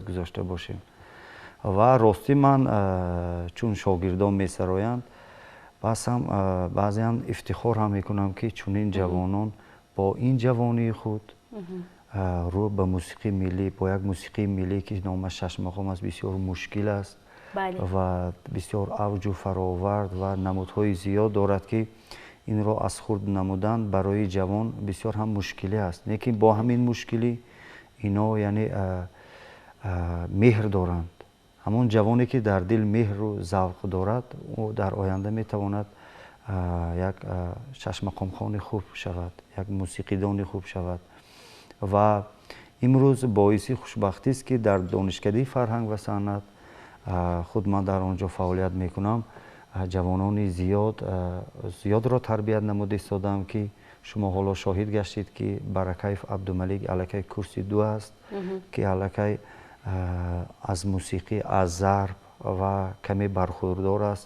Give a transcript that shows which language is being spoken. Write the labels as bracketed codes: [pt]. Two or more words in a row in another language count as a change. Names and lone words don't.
[fa] گذاشته باشیم و راستی من چون شاگردان می سرایند بس هم بعضی هم افتخار هم میکنم که چون این جوانان با این جوانی خود رو به موسیقی ملی با یک موسیقی ملی که نامش شش مقام است بسیار مشکل است و بسیار اوج و فراورد و نمودهای زیاد دارد که این را از خود نمودن برای جوان بسیار هم مشکلی است لیکن با همین مشکلی اینا یعنی مهر دارند همون جوانی که در دل مهر و ذوق دارد او در آینده میتواند [tg] як чашмақомхони хуб шавад, як мусиқидони хуб шавад. ва имрӯз боиси хушбахтист ки дар донишкадии фарҳанг ва санъат худ ман дар он ҷо фаъолият мекунам. ҷавонони зиёдро тарбият намуда истодам ки шумо ҳоло шоҳид гаштед ки Баракаев Абдумалик аллакай курси 2 аст ки аллакай аз мусиқӣ, аз зарб ва каме бархӯрдор аст.